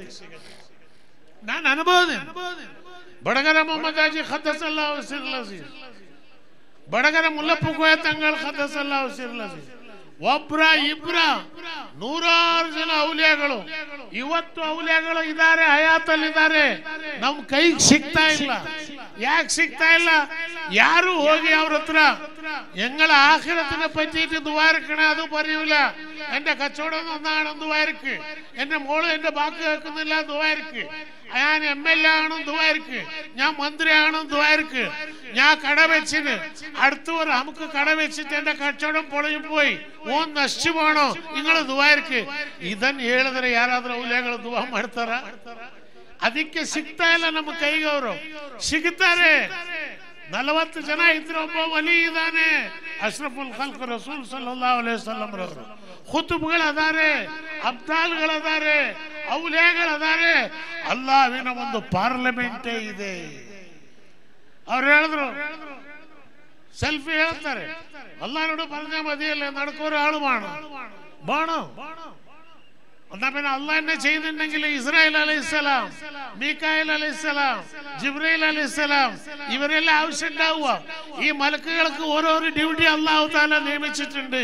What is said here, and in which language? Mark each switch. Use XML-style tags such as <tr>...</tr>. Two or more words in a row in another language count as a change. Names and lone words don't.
<kn>ನಾನು ಅನುಭವ ಬಡಗರ ಮೊಹಮ್ಮದ್ ಹಾಜಿ</kn> <ar>قدس الله سره,</ar> <kn>ಬಡಗರ ಮುಲ್ಲಪ್ಪು ಕೋಯ ತಂಗಳ</kn> <ar>قدس الله سره,</ar> <kn>ಒಬ್ರ ಇಬ್ರ 100 ಜನ ಔಲಿಯಾಗಳು ಇವತ್ತು ಔಲಿಯಾಗಳು ಇದ್ದಾರೆ, ಹಯಾತಲ್ಲಿದ್ದಾರೆ. ನಮ್ ಕೈಗೆ ಸಿಗ್ತಾ ಇಲ್ಲ. ಯಾಕೆ ಸಿಗ್ತಾ ಇಲ್ಲ? ಯಾರು ಹೋಗಿ ಅವ್ರ ಹತ್ರ</kn> <ml>എങ്ങളെ ആഖിറത്തിനെ പറ്റിയിട്ട് ദുആർക്കണേ, അത് പറയൂല. എന്റെ കച്ചവടം നന്നാണ് ദുആർക്ക്, എന്റെ മോള് എന്റെ ബാക്കി കേൾക്കുന്നില്ല ദുആർക്ക്, ഞാൻ MLA ആണെന്ന് ദുആർക്ക്, ഞാൻ മന്ത്രിയാണെന്ന് ദുആർക്ക്, ഞാൻ കട വെച്ചിന് അടുത്ത നമുക്ക് കട വെച്ചിട്ട് എന്റെ കച്ചവടം പൊളിയും പോയി, ഓൻ നശിച്ചു പോണോ, നിങ്ങൾ ദുആർക്ക്.</ml> <kn>ಇದನ್ನು ಹೇಳಿದ್ರೆ ಯಾರಾದ್ರೂ ಔಲಿಯಾಗಳು ದುಆ ಮಾಡ್ತಾರ? ಅದಕ್ಕೆ ಸಿಗ್ತಾ ಇಲ್ಲ ನಮ್ಮ ಕೈಗೆ. ಅವರು ಸಿಗ್ತಾರೆ. 40 ಜನ ಇದ್ರೆ ಒಬ್ಬ ವಲಿ ಇದ್ದಾನೆ,</kn> <ar>أشرف الخلق</ar> <kn>ರಸೂಲ್</kn> <ar>صلى الله عليه وسلم</ar> <kn>ರವರು. ಖುತುಬ್ಗಳದಾರೆ, ಅಬ್ದಾಲ್ಗಳದಾರೆ, ಔಲಿಯಾಗಳದಾರೆ. ಅಲ್ಲಾಹ್ವಿನ ಒಂದು ಪಾರ್ಲಿಮೆಂಟೇ ಇದೆ. ಅವ್ರು ಹೇಳಿದ್ರು, ಸೆಲ್ಫಿ ಹೇಳ್ತಾರೆ, ಅಲ್ಲಾಹ್ ನೋಡು</kn> <ml>പറഞ്ഞ മതിയല്ലേ നടക്കൊരു ആള് വേണം. എന്നാ പിന്നെ അള്ളാഹ് എന്നെ ചെയ്തിട്ടുണ്ടെങ്കിൽ ഇസ്രായേൽ അലൈഹിസ്സലാം, മീകായേൽ അലൈഹിസ്സലാം, ജിബ്രീൽ അലൈഹിസ്സലാം ഇവരെല്ലാം ആവശ്യം ഉണ്ടാവുക. ഈ മലക്കുകൾക്ക് ഓരോരോ ഡ്യൂട്ടി</ml> <ar>الله تعالى</ar> <ml>നിയമിച്ചിട്ടുണ്ട്.</ml>